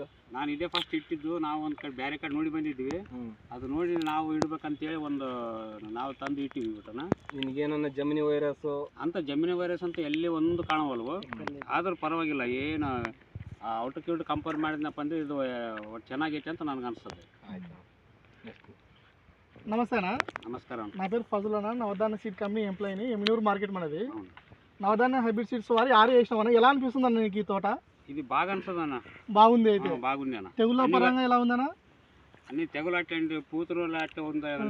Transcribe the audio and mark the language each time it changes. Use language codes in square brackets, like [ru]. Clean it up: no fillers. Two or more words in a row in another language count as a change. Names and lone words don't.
[kn] ನಾನು ಇದೇ ಫಸ್ಟ್ ಇಟ್ಟಿದ್ದು. ನಾವು ಒಂದು ಕಡೆ ಬೇರೆ ಕಡೆ ನೋಡಿ ಬಂದಿದ್ವಿ. ಅದು ನೋಡಿ ನಾವು ಇಡ್ಬೇಕಂತೇಳಿ ನಾವು ತಂದು ಇಟ್ಟಿವಿ ಬಿಟ್ಟನ. ನಿನಗೇನನ್ನ ಜಮಿನಿ ವೈರಸ್ಸು ಅಂತ ಜಮಿನಿ ವೈರಸ್ ಅಂತ ಎಲ್ಲಿ ಒಂದು ಕಾಣವಲ್ವು. ಆದ್ರೂ ಪರವಾಗಿಲ್ಲ, ಏನು ಔಟಕ್ಕೆ ಕಂಪೇರ್ ಮಾಡಿದ್ನಪ್ಪ ಅಂದರೆ ಇದು ಚೆನ್ನಾಗೈತೆ ಅಂತ ನನಗೆ ಅನಿಸ್ತದೆ. ಆಯ್ತು. [te] నమస్తే అన్న. నమస్కారం. నా పేరు ఫజుల్ అన్న. నవధాన్య [en] seed company [te] ఎంప్లాయీని, ఎమ్మినూరు మార్కెట్ మనది. నవధాన్య [en] hybrid seeds [te] వారి 6 వేసినాం అన్న. ఎలా అనిపిస్తుంది అన్న నీకు ఈ తోట? ఇది బాగా అనిపిస్తుంది అన్న. బాగుంది. అయితే బాగుంది అన్న. తెగుళ్ళ పరంగా ఎలా ఉందన్న? అన్ని తెగులు అట్టండి, పూతురు అట్లా ఉంది అన్న.